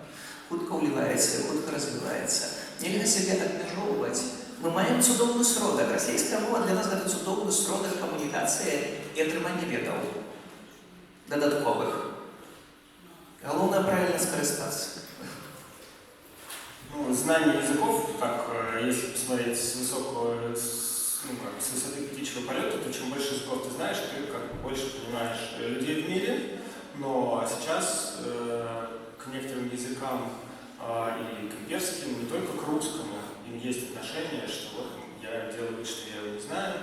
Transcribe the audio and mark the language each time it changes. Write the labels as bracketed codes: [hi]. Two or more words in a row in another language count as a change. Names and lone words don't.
[be] Хутка ўліваецца, хутка развіваецца. Нельга сябе абмяжоўваць. Мы маем цудоўны сродак. Расійская мова для нас гэта цудоўны сродак камунікацыі і атрымання ведаў дадатковых. Галоўнае правильно скарыстацца. [ru] Знание языков, так, если посмотреть с высоты птичьего полета, то чем больше языков ты знаешь, ты больше понимаешь людей в мире. Но сейчас к некоторым языкам и к имперским, не только к русскому, им есть отношение, что вот я делаю вид, что я его не знаю.